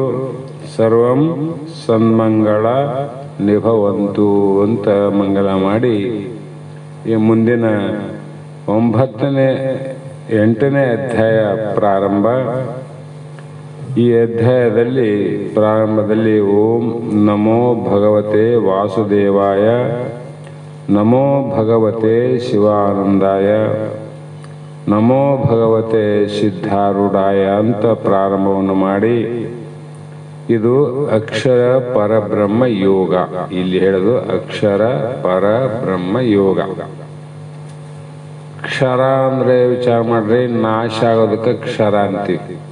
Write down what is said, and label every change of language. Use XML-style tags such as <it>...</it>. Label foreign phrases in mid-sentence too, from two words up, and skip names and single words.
<sa>ಸರ್ವಂ ಸನ್ಮಂಗಳ ನಿಭವಂತು</sa> <kn>ಅಂತ ಮಂಗಲ ಮಾಡಿ ಈ ಮುಂದಿನ 8ನೇ ಅಧ್ಯಾಯ ಪ್ರಾರಂಭ. ಈ ಅಧ್ಯಾಯದಲ್ಲಿ ಪ್ರಾರಂಭದಲ್ಲಿ</kn> <sa>ಓಂ ನಮೋ ಭಗವತೆ ವಾಸುದೇವಾಯ, ನಮೋ ಭಗವತೆ ಶಿವಾನಂದಾಯ, ನಮೋ ಭಗವತೆ ಸಿದ್ಧಾರೂಢಾಯ</sa> <kn>ಅಂತ ಪ್ರಾರಂಭವನ್ನು ಮಾಡಿ, ಇದು ಅಕ್ಷರ ಪರಬ್ರಹ್ಮ ಯೋಗ. ಇಲ್ಲಿ ಹೇಳೋದು ಅಕ್ಷರ ಪರಬ್ರಹ್ಮ ಯೋಗ. ಕ್ಷರ ಅಂದ್ರೆ ವಿಚಾರ ಮಾಡ್ರಿ, ನಾಶ ಆಗೋದಕ್ಕೆ ಕ್ಷರ ಅಂತೀವಿ.</kn>